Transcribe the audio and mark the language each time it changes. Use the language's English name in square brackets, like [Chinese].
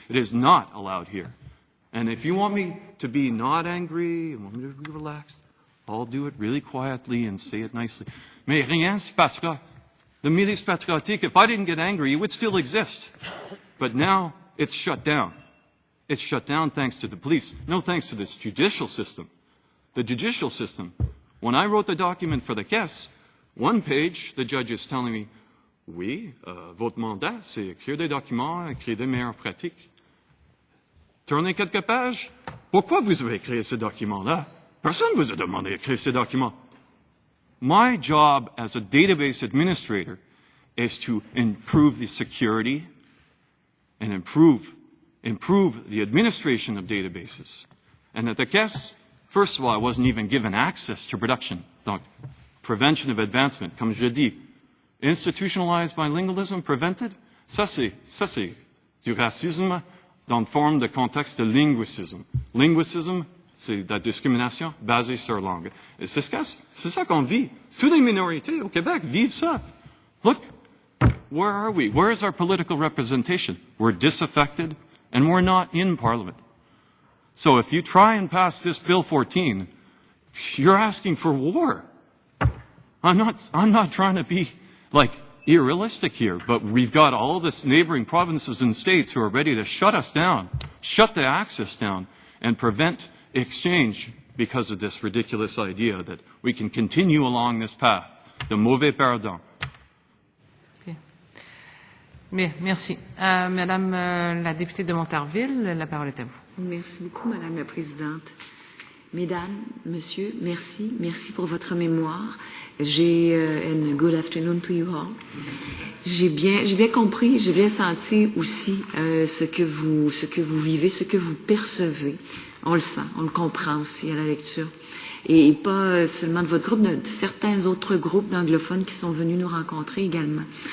[English] It is not allowed here. And if you want me to be not angry, you want me to be relaxed, I'll do it really quietly and say it nicely. [French] Mais rien se passera. [English] The milice patriotique, if I didn't get angry, it would still exist. But now it's shut down. It's shut down thanks to the police. No thanks to this judicial system. The judicial system. When I wrote the document for the caisse, one page, the judge is telling me, [French] oui, votre mandat, c'est écrire des documents, écrire des meilleures pratiques. Tournez quelques pages. Pourquoi vous avez créé ce document-là? Personne ne vous a demandé d'écrire ce document. [English] My job as a database administrator is to improve the security and improve the administration of databases. And at the caisse, first of all, I wasn't even given access to production. [French] Donc, [English] prevention of advancement, [French] comme je dis. [English] Institutionalized bilingualism prevented, [French] ça c'est du racisme dans une forme de contexte de linguicisme. Linguicisme, c'est la discrimination basée sur la langue. Et c'est ça qu'on vit. Toutes les minorités au Québec vivent ça. [English] Look, where are we? Where is our political representation? We're disaffected, and we're not in Parliament. So if you try and pass this Bill 14, you're asking for war. I'm not trying to be, like, irrealistic here, but we've got all this neighboring provinces and states who are ready to shut us down, shut the access down, and prevent exchange because of this ridiculous idea that we can continue along this path. [French] De mauvais perdants. Bien, merci. Madame la députée de Montarville, la parole est à vous. Merci beaucoup, Madame la Présidente. Mesdames, Monsieur, merci. Merci pour votre mémoire. [English] And good afternoon to you all. [French] J'ai bien compris, j'ai bien senti aussi ce que vous vivez, ce que vous percevez. On le sent, on le comprend aussi à la lecture. Et pas seulement de votre groupe, de certains autres groupes d'anglophones qui sont venus nous rencontrer également.